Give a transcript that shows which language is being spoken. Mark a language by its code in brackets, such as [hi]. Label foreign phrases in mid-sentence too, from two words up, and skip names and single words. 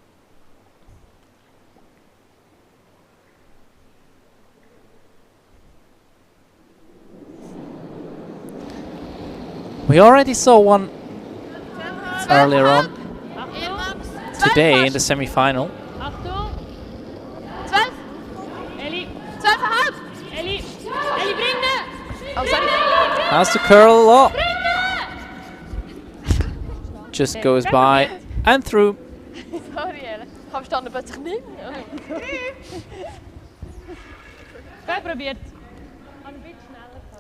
[en] We already saw one earlier on today in the semi-final. [de] Achtung! 12! Eli! 12,5! Eli! Eli, bring den! [en] Oh, sorry. Has to curl up. Just goes by and through. Sorry, Ellen. [de] Ich habe verstanden, plötzlich nicht mehr. Gut probiert. Ein bisschen schneller fast.